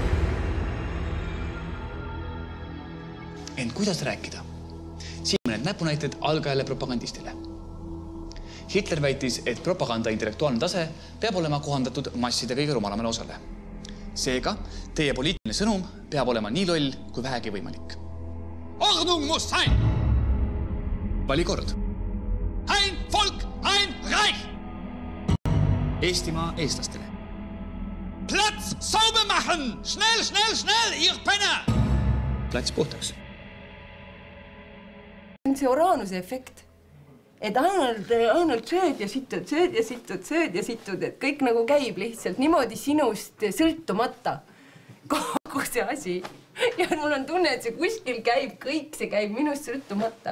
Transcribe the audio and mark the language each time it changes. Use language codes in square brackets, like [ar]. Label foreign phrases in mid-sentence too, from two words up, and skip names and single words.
[et] Ent kuidas rääkida? Siin mõned näpunäited algajale propagandistile. Hitler väitis, et propaganda intellektuaalne tase peab olema kohandatud masside kõige rumalamale osale. Seega, teie poliitiline sõnum peab olema nii loll, kui vähegi võimalik. [de] Ordnung muss sein! [et] Vali kord. [de] Ein Volk, ein Reich! [et] Eestimaa eestlastele. [de] Platz sauber machen! Schnell, schnell, schnell, ihr Penner! [et] Plats puhtaks. See Uranuse efekt. Et ainult sööd ja situd, et kõik nagu käib lihtsalt niimoodi sinust sõltumata. Kogu see asi. Ja mul on tunne, et see kuskil käib, kõik see käib minust sõltumata.